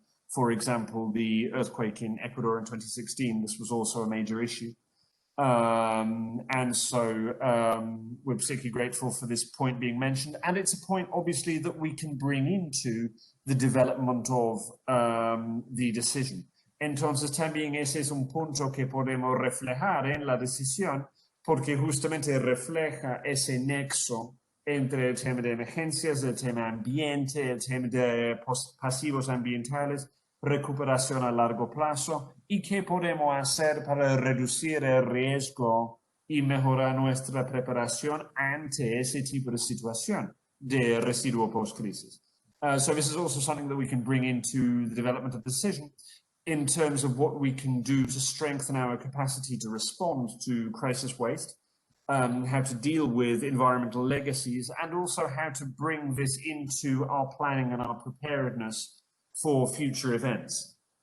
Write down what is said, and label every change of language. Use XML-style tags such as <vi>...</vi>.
<en>For example, the earthquake in Ecuador in 2016, this was also a major issue. And so we're particularly grateful for this point being mentioned. And it's a point, obviously, that we can bring into the development of the decision.</en> <es>Entonces, también ese es un punto que podemos reflejar en la decisión, porque justamente refleja ese nexo entre el tema de emergencias, el tema ambiente, el tema de pasivos ambientales, recuperación a largo plazo y qué podemos hacer para reducir el riesgo y mejorar nuestra preparación ante ese tipo de situación de residuo post-crisis.</es> <en>So this is also something that we can bring into the development of the decision in terms of what we can do to strengthen our capacity to respond to crisis waste, how to deal with environmental legacies, and also how to bring this into our planning and our preparedness for future events.</en>